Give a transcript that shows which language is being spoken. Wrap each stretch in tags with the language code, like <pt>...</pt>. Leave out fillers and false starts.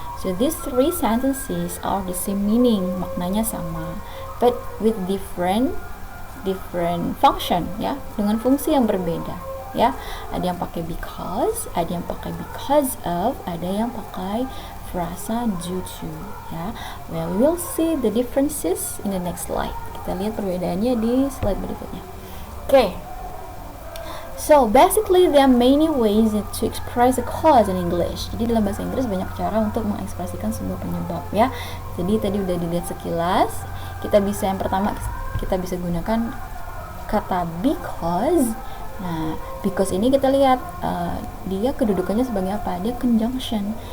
<en>So these three sentences are the same meaning,</en> <id>maknanya sama,</id> <en>but with different function, ya,</en> <id>dengan fungsi yang berbeda,</id> <en>ya.</en> <id>Ada yang pakai because, ada yang pakai because of, ada yang pakai frasa due to, ya.</id> <en>Well, we will see the differences in the next slide.</en> <id>Kita lihat perbedaannya di slide berikutnya.</id> <en>Okay. So, basically there are many ways to express a cause in English.</en> <id>Jadi dalam bahasa Inggris banyak cara untuk mengekspresikan sebuah penyebab, ya. Jadi tadi udah dilihat sekilas. Yang pertama kita bisa gunakan kata because. Nah, because ini kita lihat dia kedudukannya sebagai apa? Dia conjunction.</id>